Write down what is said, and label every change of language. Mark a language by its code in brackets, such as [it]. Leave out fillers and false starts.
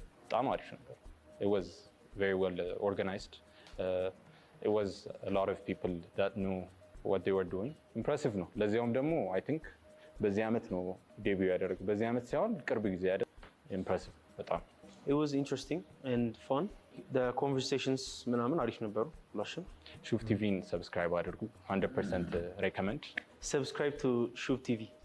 [am] በጣም አሪፍ ነበር። [en] it was very well organized. It was a lot of people that knew what they were doing. [am] impressive ነው። ለዚያውም ደግሞ [en] I think [am] በዚህ ዓመት ነው ዴቢው ያደረገው። በዚህ ዓመት ሳይሆን ቅርብ ጊዜ ያደረገው። impressive በጣም [en] it was interesting and fun. the conversations [am] ምናምን አሪፍ ነበሩ። ላሽም ሹፍ ቲቪን ሰብስክራይብ አድርጉ። [en] 100% recommend. subscribe to ሹፍ ቲቪ